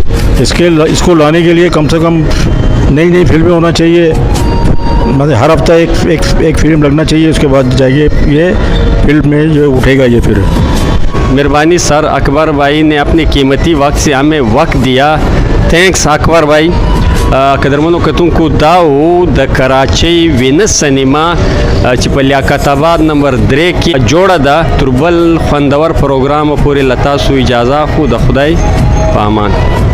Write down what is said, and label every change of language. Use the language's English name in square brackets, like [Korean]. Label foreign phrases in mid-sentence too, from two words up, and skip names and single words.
[Urdu] اس کو لانے کے لیے کم سے کم نئی فلمیں ہونا چاہیے. مطلب ہر ہفتہ ایک فلم لگنا چاہیے. اس کے بعد جائیے یہ فلم میں جو اٹھے گا یہ پھر. مہربانی سر، اکبر بھائی نے اپنے قیمتی وقت سے ہمیں وقت دیا. تھینکس اکبر بھائی. [Pashto] قدرمنو کتونکو دا و د کراچۍ وینس سینما چې په لیاقت آباد نمبر 3 کې جوړه ده. تر بل خوندور پروګرام پورې لتاسو اجازه خو د خدای په امان.